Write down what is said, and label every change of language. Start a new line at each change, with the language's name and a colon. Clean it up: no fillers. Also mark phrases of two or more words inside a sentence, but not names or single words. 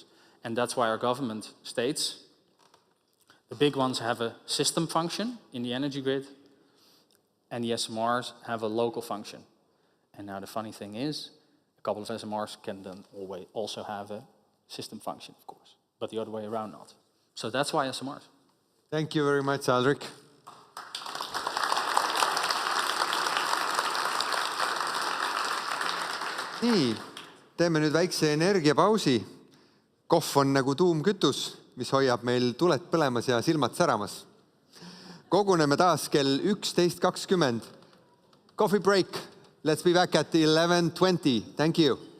English: And that's why our government states the big ones have a system function in the energy grid, and the SMRs have a local function. And now the funny thing is, a couple of SMRs can then always also have a system function, of course, but the other way around not. So that's why SMRs. Thank you very much, Aldrich.
Estonian: Nii, teeme nüüd väikse energiapausi. Kohv on nagu tuumkütus, mis hoiab meil tuled põlemas ja silmad säramas. Koguneme taas kell 11:20.
English: Coffee break. Let's be back at 11:20. Thank you.